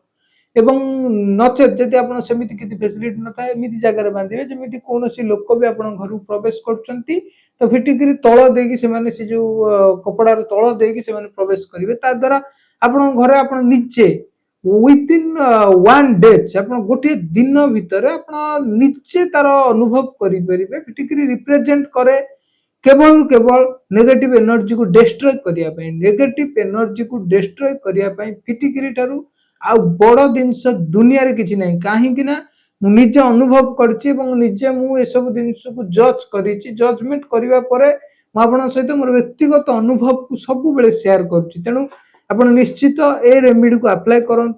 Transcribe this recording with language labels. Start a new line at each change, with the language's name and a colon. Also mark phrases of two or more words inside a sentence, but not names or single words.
Odia: ଏବଂ ନଚେତ୍ ଯଦି ଆପଣ ସେମିତି କିଛି ଫେସିଲିଟି ନଥାଏ, ଏମିତି ଜାଗାରେ ବାନ୍ଧିବେ ଯେମିତି କୌଣସି ଲୋକ ବି ଆପଣଙ୍କ ଘରକୁ ପ୍ରବେଶ କରୁଛନ୍ତି ତ ଫିଟିକିରି ତଳ ଦେଇକି ସେମାନେ ସେ ଯୋଉ କପଡାର ତଳ ଦେଇକି ସେମାନେ ପ୍ରବେଶ କରିବେ। ତା ଦ୍ୱାରା ଆପଣଙ୍କ ଘରେ ଆପଣ ନିଜେ
English: within 1 day
Odia: ଆପଣ ଗୋଟିଏ ଦିନ ଭିତରେ ଆପଣ ନିଜେ ତାର ଅନୁଭବ କରିପାରିବେ। ଫିଟିକିରି ରିପ୍ରେଜେଣ୍ଟ କରେ କେବଳ
English: negative energy
Hindi: को डिस्ट्रॉय
Odia: କରିବା ପାଇଁ,
English: negative energy
Hindi: को डिस्ट्रॉय
Odia: କରିବା ପାଇଁ ଫିଟିକିରି ଠାରୁ ଆଉ ବଡ ଜିନିଷ ଦୁନିଆରେ କିଛି ନାହିଁ। କାହିଁକି ନା ମୁଁ ନିଜେ ଅନୁଭବ କରିଛି ଏବଂ ନିଜେ ମୁଁ ଏସବୁ ଜିନିଷକୁ ଜଜ୍ କରିଛି। ଜଜମେଣ୍ଟ କରିବା ପରେ ମୁଁ ଆପଣଙ୍କ ସହିତ ମୋର ବ୍ୟକ୍ତିଗତ ଅନୁଭବକୁ ସବୁବେଳେ ସେୟାର କରୁଛି। ତେଣୁ ଆପଣ ନିଶ୍ଚିତ ଏ ରେମିଡିକୁ ଆପ୍ଲାଏ କରନ୍ତୁ।